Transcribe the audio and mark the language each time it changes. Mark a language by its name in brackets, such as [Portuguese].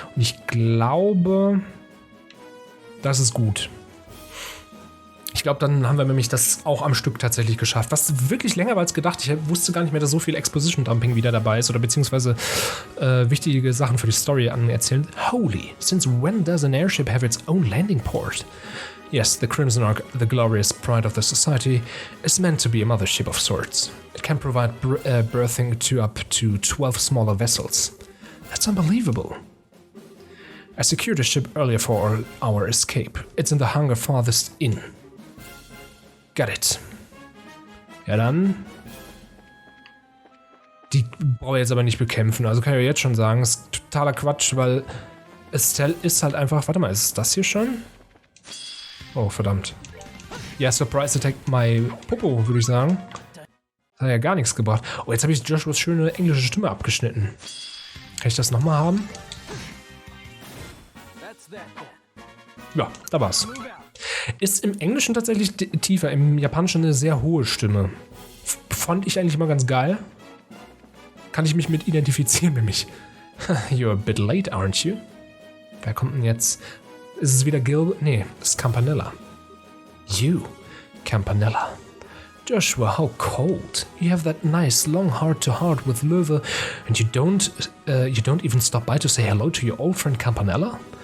[German] Und ich glaube, das ist gut. Ich glaube, dann haben wir nämlich das auch am Stück tatsächlich geschafft. Was wirklich länger war als gedacht. Ich wusste gar nicht mehr, dass so viel Exposition-Dumping wieder dabei ist. Oder beziehungsweise wichtige Sachen für die Story anerzählen. [English] Holy, since when does an airship have its own landing port? Yes, the Crimson Ark, the glorious pride of the society, is meant to be a mothership of sorts. It can provide berthing to up to 12 smaller vessels. That's unbelievable. I secured a ship earlier for our escape. It's in the hangar farthest in. Got it. [German] Ja dann. Die brauche ich jetzt aber nicht bekämpfen. Also kann ich jetzt schon sagen, das ist totaler Quatsch, weil Estelle ist halt einfach... Warte mal, ist das hier schon? Oh, verdammt. Ja, [English] Surprise Attack my [German] Popo, würde ich sagen. Das hat ja gar nichts gebracht. Oh, jetzt habe ich Joshuas schöne englische Stimme abgeschnitten. Kann ich das nochmal haben? Ja, da war's. Ist im Englischen tatsächlich tiefer, im Japanischen eine sehr hohe Stimme. Fand ich eigentlich mal ganz geil. Kann ich mich mit identifizieren, nämlich. [English] You're a bit late, aren't you? [German] Wer kommt denn jetzt? Ist es wieder Gilbert? Nee, das ist Campanella. [English] You, Campanella. Joshua, how cold. You have that nice long heart-to-heart with Löwe and you don't even stop by to say hello to your old friend Campanella?